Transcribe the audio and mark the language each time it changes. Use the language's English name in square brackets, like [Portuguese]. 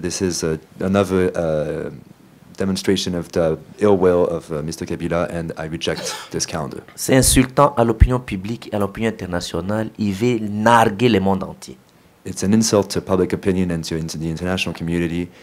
[English] This is another demonstration of the ill will of Mr. Kabila, and I reject this calendar. [French] C'est insultant à l'opinion publique et à l'opinion internationale. Il veut narguer le monde entier. [English] It's an insult to public opinion and to the international community.